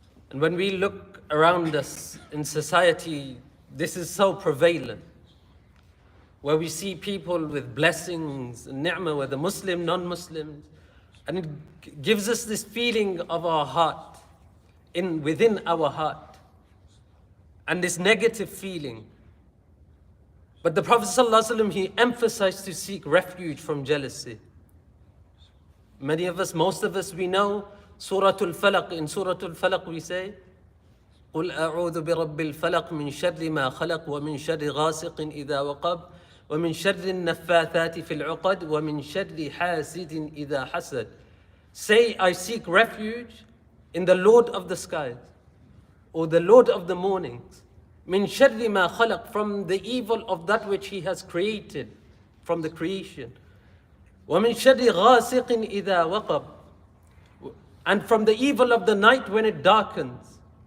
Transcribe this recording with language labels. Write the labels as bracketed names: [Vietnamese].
[English] And when we look around us in society, this is so prevalent, where we see people with blessings and ni'mah, whether Muslim, non-Muslims, and it gives us this feeling of our heart, within our heart, and this negative feeling. But the Prophet ﷺ, he emphasized to seek refuge from jealousy. Many of us, most of us, we know Surah Al-Falaq. In Surah Al-Falaq we say, [Arabic] قُلْ أَعُوذُ بِرَبِّ الْفَلَقِ مِنْ شَرِّ مَا خَلَقْ وَمِنْ شَرِّ غَاسِقٍ إِذَا وَقَبْ وَمِنْ شَرِّ النَّفَّاثَاتِ فِي الْعُقَدِ وَمِنْ شَرِّ حَاسِدٍ إِذَا حَسَدٍ. [English] Say, I seek refuge in the Lord of the skies, or the Lord of the mornings, [Arabic] مِنْ شَرِّ مَا خَلَقْ, [English] from the evil of that which he has created, from the creation. [Arabic] وَمِنْ شَرِّ غَاسِقٍ إِذَا وَقَبْ, [English] and from the evil of the night when it darkens.